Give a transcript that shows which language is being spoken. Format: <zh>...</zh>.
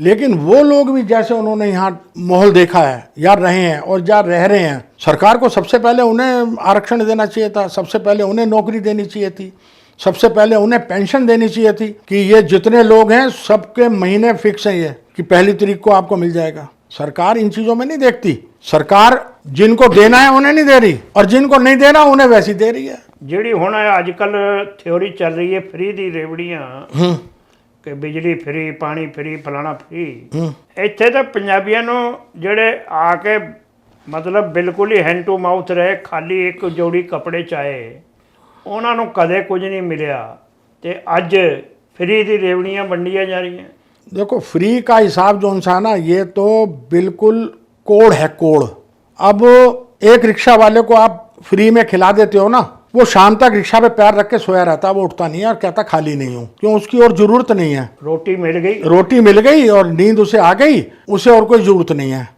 <hi>लेकिन वो लोग भी जैसे उन्होंने यहाँ माहौल देखा है या रहे हैं और जा रह रहे हैं, सरकार को सबसे पहले उन्हें आरक्षण देना चाहिए था, सबसे पहले उन्हें नौकरी देनी चाहिए थी, सबसे पहले उन्हें पेंशन देनी चाहिए थी कि ये जितने लोग हैं सबके महीने फिक्स हैं, ये कि 1 तारीख को आपको मिल जाएगा। सरकार इन चीज़ों में नहीं देखती। सरकार जिनको देना है उन्हें नहीं दे रही, और जिनको नहीं देना उन्हें वैसी दे रही है।</hi> <pa>ਜਿਹੜੀ ਹੁਣ ਅੱਜ ਕੱਲ ਥਿਉਰੀ ਚੱਲ ਰਹੀ ਹੈ ਫ੍ਰੀ ਦੀ ਰੇਵੜੀਆਂ ਕਿ ਬਿਜਲੀ ਫ੍ਰੀ, ਪਾਣੀ ਫ੍ਰੀ, ਫਲਾਣਾ ਫ੍ਰੀ, ਇੱਥੇ ਤਾਂ ਪੰਜਾਬੀਆਂ ਨੂੰ ਜਿਹੜੇ ਆ ਕੇ ਮਤਲਬ ਬਿਲਕੁਲ ਹੀ ਹੈਂਡ ਟੂ ਮਾਊਥ ਰਹੇ, ਖਾਲੀ ਇੱਕ ਜੋੜੀ ਕੱਪੜੇ ਚਾਏ, ਉਹਨਾਂ ਨੂੰ ਕਦੇ ਕੁਝ ਨਹੀਂ ਮਿਲਿਆ ਤੇ ਅੱਜ</pa> <hi>फ्री दी रेवड़ियाँ वंडियाँ जा रही हैं। देखो फ्री का हिसाब जो सा ना, ये तो बिल्कुल कोड़ है, कोड़। अब एक रिक्शा वाले को आप फ्री में खिला देते हो ना, वो शाम तक रिक्शा पे पैर रख के सोया रहता, वो उठता नहीं है और कहता खाली नहीं हूँ, क्यों? उसकी और जरूरत नहीं है। रोटी मिल गई, रोटी मिल गई और नींद उसे आ गई, उसे और कोई जरूरत नहीं है।</hi>